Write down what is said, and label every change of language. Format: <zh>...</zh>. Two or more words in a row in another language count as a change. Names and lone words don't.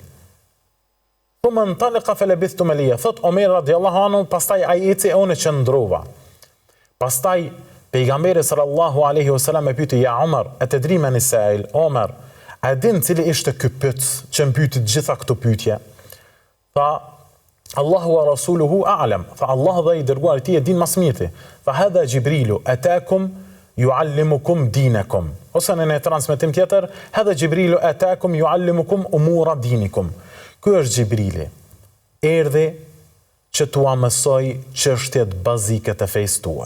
<ar>ثم انطلق فلبثت مليا,</ar> <sq>thot Omer</sq> <ar>رضي الله عنه,</ar> <sq>pastaj ai eci e unë qëndrova. Pastaj pejgamberi</sq> <ar>صلى الله عليه وسلم</ar> <sq>e pyeti,</sq> <ar>يا عمر، أتدري من السائل?</ar> <sq>Omer, a din cili ishte ky pyet që mpyti të gjitha këto pyetje?</sq> <ar>Tha, الله ورسوله أعلم.</ar> <sq>Tha, Allah dhe i dërguari i tij e din më së miri.</sq> <ar>فهذا جبريل أتاكم يعلمكم دينكم.</ar> <sq>Ose në transmetim tjetër,</sq> <ar>هذا جبريل أتاكم يعلمكم أمور دينكم.</ar> <sq>Ky është Gjibrili, erdhi që t'ua mësoj çështjet bazike të fesë tuaj.</sq>